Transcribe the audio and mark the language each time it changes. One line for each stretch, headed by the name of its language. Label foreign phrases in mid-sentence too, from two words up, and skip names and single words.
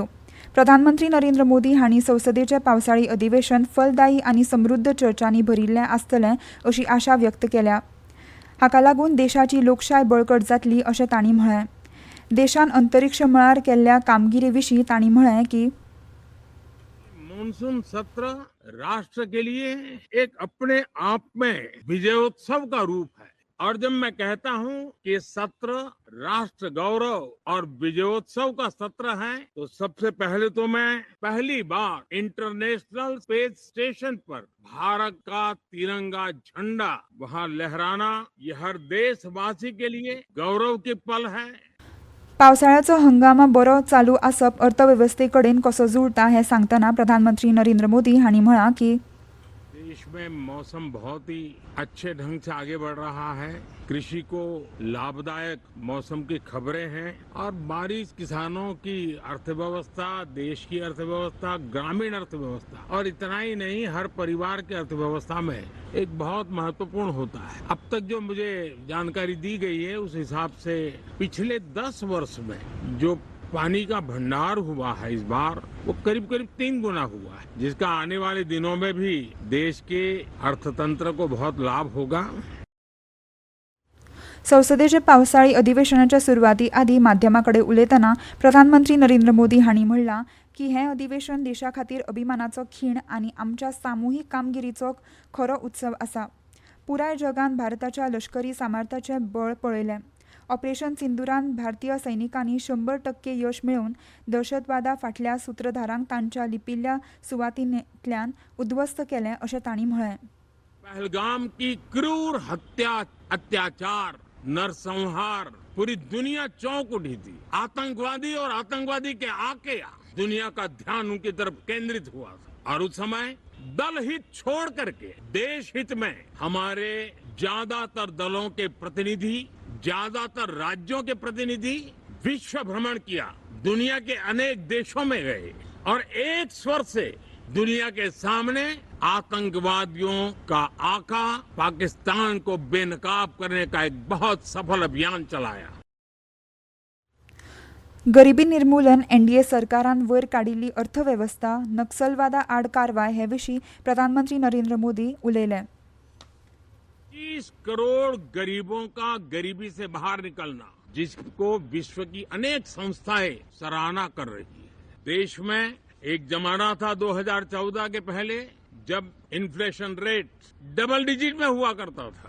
Konkani: प्रधानमंत्री नरेंद्र मोदी हांणी संसदेचें पावसाळी अधिवेशन फलदायी आनी समृद्ध चर्चांनी भरिल्लें आसतलें अशी आशा व्यक्त केल्या. हाका लागून देशाची लोकशाय बळकट जातली अशें तांणी म्हळें. देशान अंतरिक्ष मळार केल्ल्या कामगिरी विशीं तांणी म्हळें की
Hindi: मानसून सत्र राष्ट्र के लिए एक अपने आप में विजयोत्सव का रूप है और जब मैं कहता हूं कि सत्र राष्ट्र गौरव और विजयोत्सव का सत्र है तो सबसे पहले तो मैं पहली बार इंटरनेशनल स्पेस स्टेशन पर भारत का तिरंगा झंडा वहां लहराना ये हर देशवासी के लिए गौरव की पल है.
Konkani: पावसाळ्याचो हंगाम बरो चालू आसप अर्थवेवस्थे कडेन कसो जुळटा हें सांगतना प्रधानमंत्री नरेंद्र मोदी हांणी म्हळां की
Hindi: देश में मौसम बहुत ही अच्छे ढंग से आगे बढ़ रहा है. कृषि को लाभदायक मौसम की खबरें हैं और बारिश किसानों की अर्थव्यवस्था, देश की अर्थव्यवस्था, ग्रामीण अर्थव्यवस्था और इतना ही नहीं हर परिवार की अर्थव्यवस्था में एक बहुत महत्वपूर्ण होता है. अब तक जो मुझे जानकारी दी गई है उस हिसाब से पिछले 10 वर्ष में जो पानी का भंडार हुआ है इस बार वो करीब 3 गुना हुआ है, जिसका आने वाले दिनों में भी देश के अर्थतंत्र को बहुत लाभ होगा.
Konkani: संसदेच्या पावसाळी अधिवेशनाच्या सुरवाती आदी माध्यमांकडे उलयतना प्रधानमंत्री नरेंद्र मोदी हांणी म्हणलां की हें अधिवेशन देशा खातीर अभिमानाचो खीण आनी आमच्या सामुहीक कामगिरीचो खरो उत्सव आसा. पुराय जगान भारताच्या लश्करी सामर्थ्याचें बळ पळयलें. ऑपरेशन सिंदुरान भारतीय सैनिकांनी 100% यश मेळोवन दहशतवादा फाटल्या सूत्रधारांक तांच्या लिपिल्ल्या सुवातींतल्यान उद्ध्वस्त केलें अशें तांणी म्हळें.
Hindi: पहलगाम की क्रूर हत्या, अत्याचार, नरसंहार पूरी दुनिया चौंक उठी थी. आतंकवादी और आतंकवादी के आके दुनिया का ध्यान उनकी तरफ केंद्रित हुआ था और उस समय दल हित छोड़ करके देश हित में हमारे ज्यादातर दलों के प्रतिनिधि, ज्यादातर राज्यों के प्रतिनिधि विश्व भ्रमण किया, दुनिया के अनेक देशों में गए और एक स्वर से दुनिया के सामने आतंकवादियों का आका पाकिस्तान को बेनकाब करने का एक बहुत सफल अभियान चलाया.
Konkani: गरिबी निर्मूलन एनडीए सरकारान वयर काडिल्ली अर्थवेवस्था, नक्सलवादा आड कारवाय हे विशीं प्रधानमंत्री नरेंद्र मोदी उलयले.
Hindi: 30 करोड़ गरीबों का गरीबी से बाहर निकलना, जिसको विश्व की अनेक संस्थाएं सराहना कर रही है. देश में एक जमाना था 2014 के पहले जब
English: inflation rate double digit
Hindi: में हुआ करता था.